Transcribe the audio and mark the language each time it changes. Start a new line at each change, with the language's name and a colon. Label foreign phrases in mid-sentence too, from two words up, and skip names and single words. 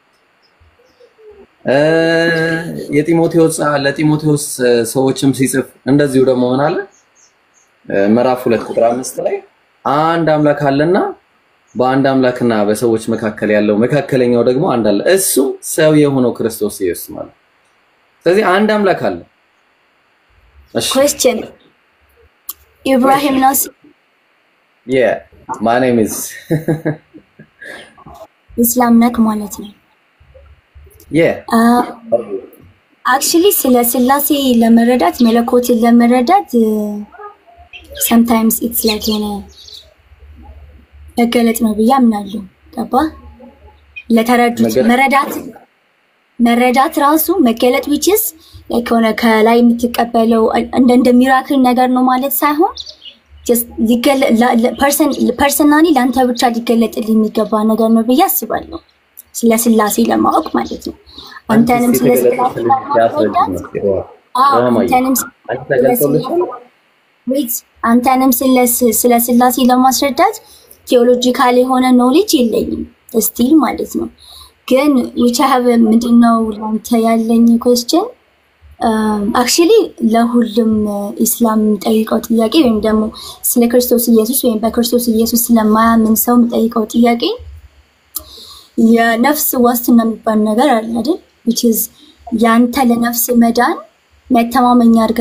Amharic: ለጢሞቴዎስ ሰዎችም ሲጽፍ እንደዚሁ ደግሞ ምን አለ ምዕራፍ 2 ቁጥር 5 ላይ አንድ አምላክ አለና በአንድ አምላክና በሰዎች መካከል ያለው መካከለኛው ደግሞ አንድ አለ እሱ ሰው የሆነው ክርስቶስ ኢየሱስ ማለት ስለዚህ አንድ አምላክ አለ
English: question Ibrahim knows yeah my name is
Amharic: Islam nak ማለት ነው
English: yeah
Amharic: actually ስለ ስላሴ ለመረዳት መለኮትን ለመረዳት
English: sometimes it's like
Amharic: መገለጥ ነው ብዬ አምናለሁ ገባ ለተረዱት መረዳት ራሱ መገለጥ
English: which is like
Amharic: ሆነ ከላይ የምትቀበለው እንደ ሚራክል ነገር ነው ማለት ሳይሆን
English: just personally
Amharic: ላንተ ብቻ ሊገለጥልኝ የሚገባ ነገር ነው ብዬ አስባለሁ ስለ ስላሴ ለማወቅ ማለት ነው አንተንም ስለ ስላሴ አንተንም ስለ ስላሴ ለማስረዳት ቴዎሎጂካል የሆነ ኖሌጅ የለኝም ስቲል ማለት ነው ግን
English: which I have
Amharic: ምንድነው ላንተ ያለኝ question actually ለሁሉም እስላም ጠይቀው ጥያቄ ወይም ደግሞ ስለ ክርስቶስ ኢየሱስ ወይም በክርስቶስ ኢየሱስ ስለማያምን ሰው ጠይቀው ጥያቄ የነፍስ ዋስትና የሚባል ነገር አለ አይደል
English: which is
Amharic: ያንተ ለነፍስ መዳን መተማመኛ አድርገህ